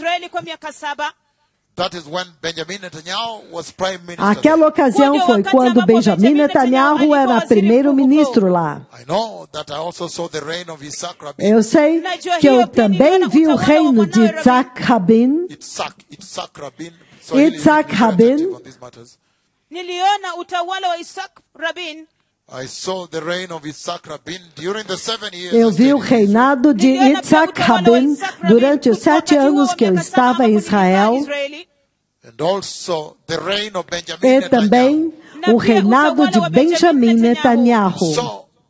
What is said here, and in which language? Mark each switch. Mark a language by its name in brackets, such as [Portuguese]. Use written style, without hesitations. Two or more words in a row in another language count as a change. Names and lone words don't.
[Portuguese] Aquela ocasião foi quando Benjamin Netanyahu era primeiro-ministro lá. Eu sei que eu também vi o reino de Yitzhak Rabin. [Swahili] Niliona utawala wa Yitzhak Rabin. [Portuguese] Eu vi o reinado de Yitzhak Rabin durante os 7 anos que eu estava em Israel. E também o reinado de Benjamin Netanyahu.